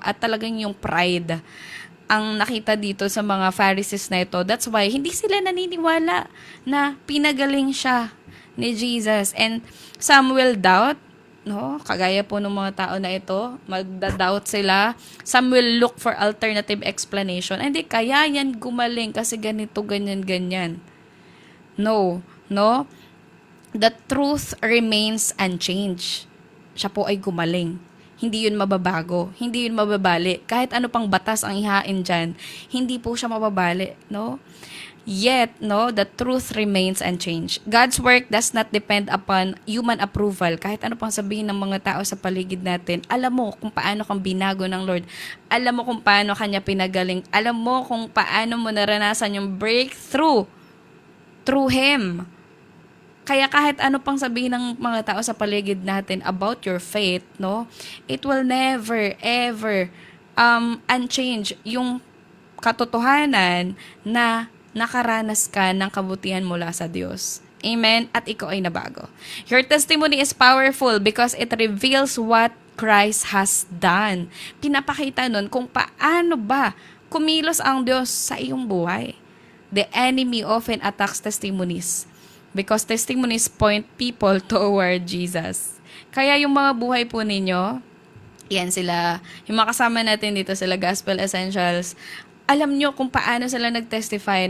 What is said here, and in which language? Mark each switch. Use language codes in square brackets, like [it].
[tl] At talagang yung pride ang nakita dito sa mga Pharisees na ito. [en] That's why, [tl] hindi sila naniniwala na pinagaling siya ni Jesus. [en] And some will doubt, [tl] no? Kagaya po ng mga tao na ito, magda-doubt sila. [en] Some will look for alternative explanation. [tl] Hindi, kaya yan gumaling kasi ganito, ganyan, ganyan. [en] No, no? The truth remains unchanged. [tl] Siya po ay gumaling. Hindi yun mababago. Hindi yun mababali. Kahit ano pang batas ang ihain dyan, hindi po siya mababali, no? [en] Yet, no, the truth remains unchanged. God's work does not depend upon human approval. [tl] Kahit ano pang sabihin ng mga tao sa paligid natin, alam mo kung paano kang binago ng Lord. Alam mo kung paano kanya pinagaling. Alam mo kung paano mo naranasan yung [en] breakthrough through Him. [tl] Kaya kahit ano pang sabihin ng mga tao sa paligid natin [en] about your faith, [tl] no, [en] it will never, ever unchange [tl] yung katotohanan na nakaranas ka ng kabutihan mula sa Diyos. Amen? At ikaw ay nabago. [en] Your testimony is powerful because it reveals what Christ has done. [tl] Pinapakita nun kung paano ba kumilos ang Diyos sa iyong buhay. [en] The enemy often attacks testimonies because testimonies point people toward Jesus. [tl] Kaya yung mga buhay po ninyo, yan sila, yung mga kasama natin dito sila Gospel Essentials, alam nyo kung paano sila nag-testify.